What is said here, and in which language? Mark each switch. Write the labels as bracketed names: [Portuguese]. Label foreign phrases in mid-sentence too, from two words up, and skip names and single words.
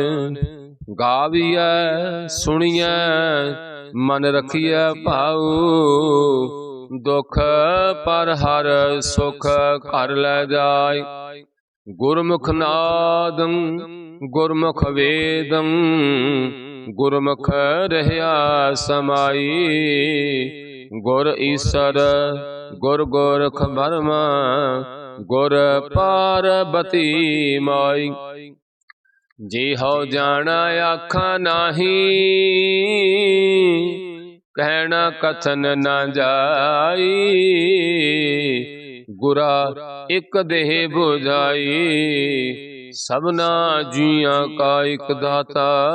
[Punjabi] ਗਾਵੀਐ ਸੁਣੀਐ ਮਨ ਰਖੀਐ ਭਾਉ, ਦੁਖ ਪਰ ਹਰ ਸੁਖ ਘਰ ਲੈ ਜਾਇ। ਗੁਰਮੁਖ ਨਾਦੰ ਗੁਰਮੁਖ ਵੇਦੰ, ਗੁਰਮੁਖ ਰਹਿਆ ਸਮਾਈ। ਗੁਰ ਈਸਰ ਗੁਰ ਗੋਰਖ ਬਰਮਾ, ਗੁਰ ਪਾਰਵਤੀ ਮਾਈ। ਜੇ ਹੋ ਜਾਨਾ ਆਖਾ ਨਾਹੀ, ਕਹਨਾ ਕਥਨ ਨ ਜਾਈ। ਗੁਰਾ ਏਕ ਦੇਹ ਬੁਝਾਈ, ਸਬਨਾ ਜਿਯਾਂ ਕਾ ਏਕ ਦਾਤਾ।